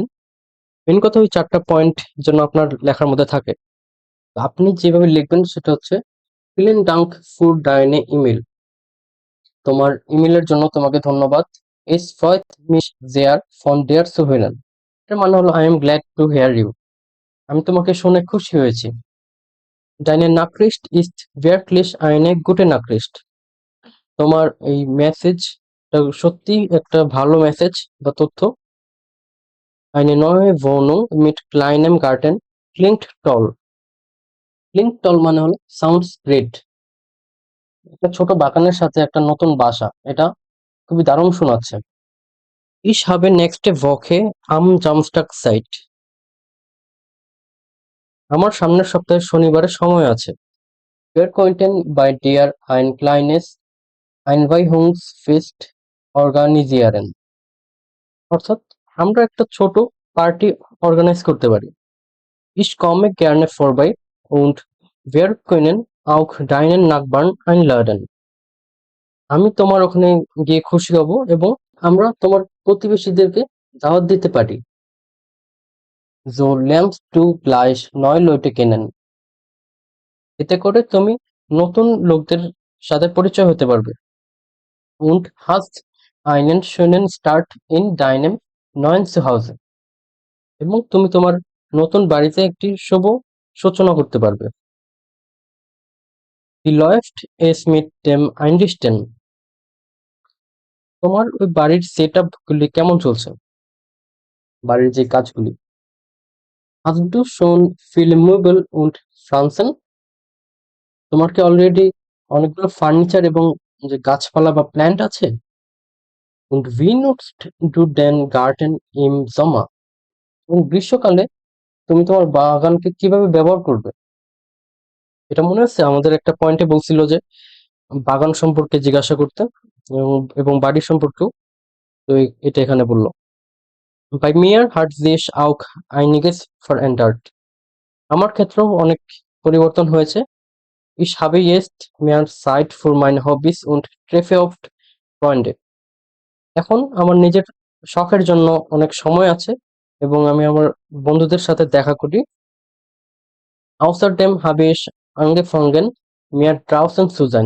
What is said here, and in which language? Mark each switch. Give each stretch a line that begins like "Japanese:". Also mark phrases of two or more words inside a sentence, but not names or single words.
Bangla: মেন কথা ওই 4টা পয়েন্ট যেন আপনার লেখার মধ্যে থাকে। তো আপনি যেভাবে লিখবেন সেটা হচ্ছে
German: Vielen Dank für deine E-Mail,
Bangla: তোমার ইমেলের জন্য তোমাকে ধন্যবাদ।
German: Es freut mich sehr von dir zu hören,
Bangla: এর মানে হলো
English: I am glad to hear you,
Bangla: আমি তোমাকে শুনে খুশি হয়েছি।
German: Deine Nachricht ist wirklich eine gute Nachricht,
Bangla: তোমার এই মেসেজ সত্যি একটা ভালো মেসেজ বা তথ্য।
German: Eine neue Wohnung mit kleinem Garten klingt toll. Klingt toll
Bangla: মানে হলো
English: sounds great,
Bangla: একটা ছোট বাগানের সাথে একটা নতুন বাসা, এটা খুবই দারুণ শোনাচ্ছে।
German: Ich habe nächste Woche am Samstag Zeit.
Bangla: আমার সামনের সপ্তাহে শনিবারে সময় আছে।
German: Wir könnten bei dir ein kleines Einweihungsfest organisieren.
Bangla: অর্থাৎ আমরা একটা ছোট পার্টি অর্গানাইজ করতে পারি।
German: Ich komme gerne vorbei und wir können auch deinen Nachbarn einladen.
Bangla: আমি তোমার ওখানে গিয়ে খুশি হব, এবং আমরা তোমার প্রতিবেশীদেরকে দাওয়াত দিতে পারি।
German: So lernst du gleich neue Leute kennen.
Bangla: এতে করে তুমি নতুন লোকদের সাথে পরিচয় হতে পারবে।
German: Und hast einen schönen Start in deinem neuen Zuhause.
Bangla: এবং তুমি তোমার নতুন বাড়িতে একটি শুভ সূচনা করতে পারবে।
German: Wie läuft es mit dem Einrichten?
Bangla: তোমার ওই বাড়ির সেটআপ গুলি কেমন চলছে, বাড়ির যে কাজগুলি।
German: Hast du schon viele Möbel und Pflanzen?
Bangla: তোমার কি অলরেডি অনেকগুলো ফার্নিচার এবং যে গাছপালা বা প্ল্যান্ট আছে?
German: Und wie nutzt du den Garten im Sommer?
Bangla: এবং গ্রীষ্মকালে তুমি তোমার বাগানকে কিভাবে ব্যবহার করবে? এটা মনে আছে আমাদের একটা পয়েন্টে বলছিল যে বাগান সম্পর্কে জিজ্ঞাসা করতে, এবং বাড়ি সম্পর্কেও। তো এটা এখানে বললো।
German: Bei mir hat sich auch einiges verändert.
Bangla: আমার ক্ষেত্রেও অনেক পরিবর্তন হয়েছে।
German: Ich habe jetzt mehr Zeit für meine Hobbys und treffe oft Freunde.
Bangla: এখন আমার নিজের শখের জন্য অনেক সময় আছে, এবং আমি আমার বন্ধুদের সাথে দেখা করি।
German: Außerdem habe ich angefangen, mehr draußen zu sein.